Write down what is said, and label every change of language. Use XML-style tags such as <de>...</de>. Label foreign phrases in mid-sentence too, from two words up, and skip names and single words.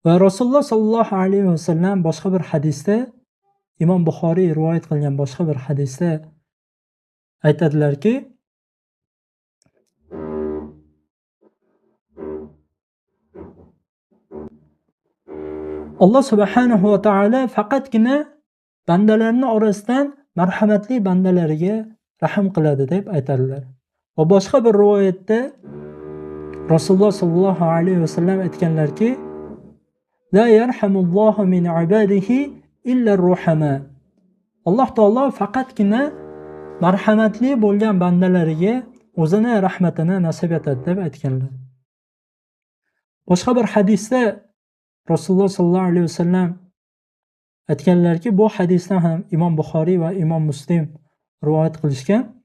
<uz>Va Rasululloh</uz> <ar>صلى الله عليه وسلم</ar> <uz>boshqa bir hadisda, Imom Buxoriy rivoyat qilgan boshqa bir hadisda aytadilarki, Alloh</uz> <ar>سبحانه وتعالى</ar> <uz>faqatgina bandalarning orasidan marhamatli bandalariga rahm qiladi deb aytadilar. Va boshqa bir rivoyatda Rasululloh</uz> <ar>صلى الله عليه وسلم</ar> <uz>aytganlarki,</uz> <ar>لا يرحم الله من عباده إلا الرحماء.</ar> <uz>Alloh taolo faqatgina marhamatli bo'lgan bandalariga o'zini rahmatini nasib etadi deb aytganlar. Boshqa bir hadisda Rasululloh</uz> <ar>صلى الله عليه وسلم</ar> <uz>aytganlarki, bu hadisdan ham Imom Buxoriy va Imom Muslim rivoyat qilishgan.</uz>